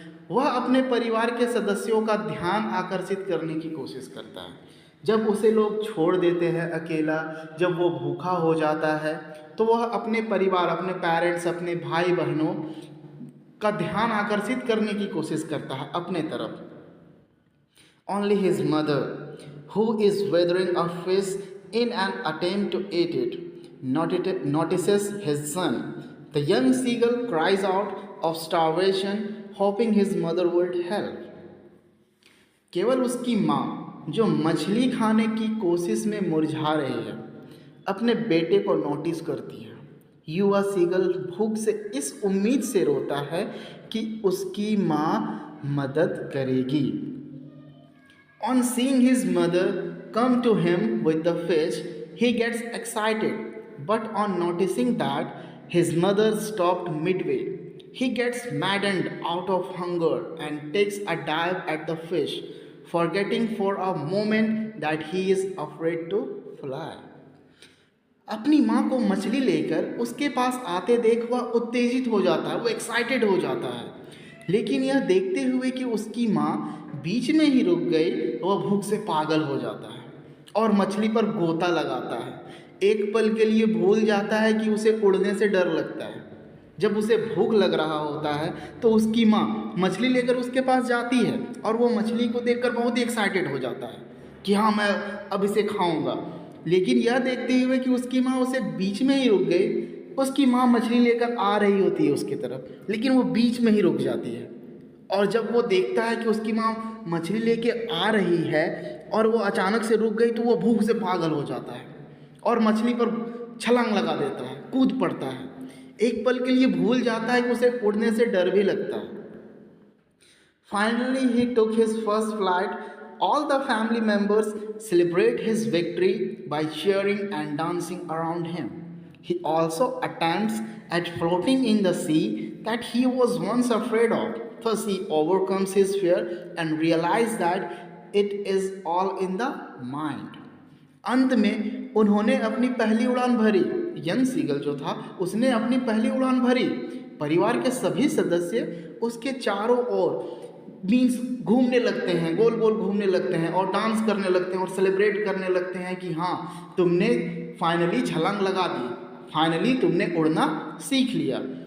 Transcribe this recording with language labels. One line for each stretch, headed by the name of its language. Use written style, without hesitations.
Hindi: वह अपने परिवार के सदस्यों का ध्यान आकर्षित करने की कोशिश करता है। जब उसे लोग छोड़ देते हैं अकेला, जब वो भूखा हो जाता है तो वह अपने परिवार, अपने पेरेंट्स, अपने भाई बहनों का ध्यान आकर्षित करने की कोशिश करता है अपने तरफ।
English: Only his mother, who is weathering a fish in an attempt to eat it, notices his son. The young seagull cries out of starvation, hoping his mother would help.
Hindi: केवल उसकी माँ, जो मछली खाने की कोशिश में मुरझा रही है, अपने बेटे को नोटिस करती है। युवा सीगल भूख से इस उम्मीद से रोता है कि उसकी माँ मदद करेगी।
English: On seeing his mother come to him with the fish, he gets excited, but on noticing that his mother stopped midway, he gets maddened out of hunger and takes a dive at the fish, forgetting for a moment that he is afraid to fly.
Hindi: अपनी माँ को मछली लेकर उसके पास आते देख वह उत्तेजित हो जाता है, वो एक्साइटेड हो जाता है। लेकिन यह देखते हुए कि उसकी माँ बीच में ही रुक गई, वह भूख से पागल हो जाता है और मछली पर गोता लगाता है। एक पल के लिए भूल जाता है कि उसे उड़ने से डर लगता है। जब उसे भूख लग रहा होता है तो उसकी माँ मछली लेकर उसके पास जाती है और वो मछली को देखकर बहुत ही एक्साइटेड हो जाता है कि हाँ, मैं अब इसे खाऊंगा। लेकिन यह देखते हुए कि उसकी माँ उसे बीच में ही रुक गई, उसकी माँ मछली लेकर आ रही होती है उसकी तरफ, लेकिन वो बीच में ही रुक जाती है। और जब वो देखता है कि उसकी माँ मछली लेके आ रही है और वो अचानक से रुक गई, तो वो भूख से पागल हो जाता है और मछली पर छलांग लगा देता है, कूद पड़ता है। एक पल के लिए भूल जाता है कि उसे उड़ने से डर भी लगता है।
English: Finally, he took his first flight. All the family members celebrate his victory by cheering and dancing around him. He also attempts at floating in the sea that he was once afraid of. Thus, he overcomes his fear and realizes that it is all in the mind.
Hindi: अंत में उन्होंने अपनी पहली उड़ान भरी। Young seagull जो था उसने अपनी पहली उड़ान भरी। परिवार के सभी सदस्य उसके चारों ओर घूमने लगते हैं, गोल गोल घूमने लगते हैं और डांस करने लगते हैं और सेलिब्रेट करने लगते हैं कि हाँ, तुमने फाइनली छलांग लगा दी, फाइनली तुमने उड़ना सीख लिया।